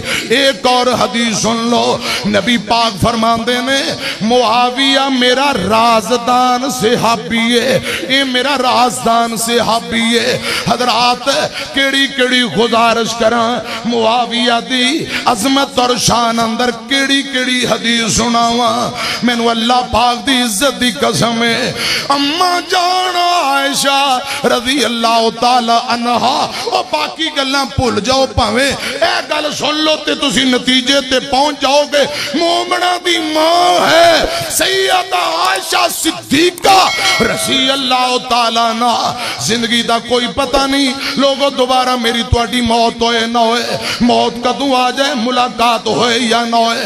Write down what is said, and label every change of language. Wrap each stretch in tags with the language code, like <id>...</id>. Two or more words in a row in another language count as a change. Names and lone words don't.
<pa>ایک اور حدیث سن لو, نبی پاک فرماندے نے معاویہ میرا رازدان صحابی ہے, یہ میرا رازدان صحابی ہے. حضرات کیڑی کیڑی گزارش کران معاویہ دی عظمت اور شان اندر کیڑی کیڑی حدیث سناواں. میں نو اللہ پاک دی عزت دی قسم ہے اماں جان عائشہ</pa> <ar>رضی اللہ تعالی عنہا</ar> <pa>او باقی گلاں بھول جاؤ پاویں اے گل سن لو تے تسی نتیجے تے پہنچ جاؤ گے. مومنہ دی ماں ہے سیدہ عائشہ صدیقہ</pa> <ar>رضی اللہ تعالیٰ عنہ.</ar> <pa>زندگی دا کوئی پتہ نہیں لوگوں دوبارہ میری توڑی موت ہوئے نہ ہوئے, موت کدوں آ جائے, ملاقات ہوئے یا نہ ہوئے.</pa>